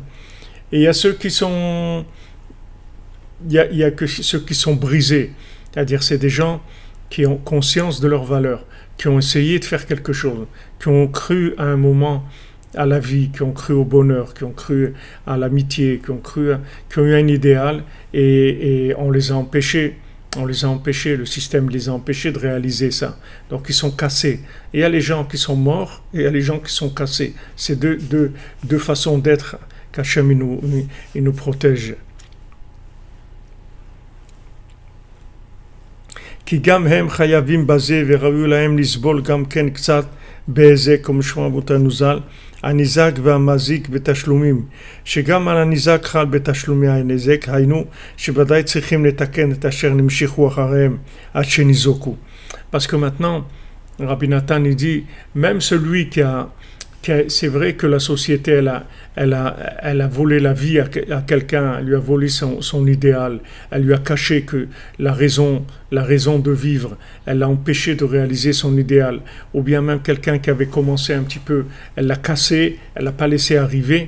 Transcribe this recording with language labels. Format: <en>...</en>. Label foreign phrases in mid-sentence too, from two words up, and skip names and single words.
<fr>Et il y a ceux qui sont, il y a que ceux qui sont brisés, c'est-à-dire c'est des gens qui ont conscience de leur valeur, qui ont essayé de faire quelque chose, qui ont cru à un moment à la vie, qui ont cru au bonheur, qui ont cru à l'amitié, qui ont eu un idéal, et on les a empêchés, le système les a empêchés de réaliser ça. Donc ils sont cassés. Et il y a les gens qui sont morts, et il y a les gens qui sont cassés. C'est deux façons d'être qu'Hachem il nous protège.</fr> <he>כי גם הם חייבים בזה וראוי להם לסבול גם כן קצת באיזה כמו שמו אבותינו ז"ל הניזק והמזיק בתשלומים שגם על הניזק חל בתשלומי הנזק היינו שוודאי צריכים לתקן את אשר נמשיכו אחריהם עד שניזוקו.</he> <fr>Parce que maintenant Rabbi Nathan il dit même celui c'est vrai que la société elle a volé la vie à quelqu'un, elle lui a volé son idéal, elle lui a caché que la raison de vivre, elle l'a empêché de réaliser son idéal, ou bien même quelqu'un qui avait commencé un petit peu, elle l'a cassé, elle l'a pas laissé arriver.</fr>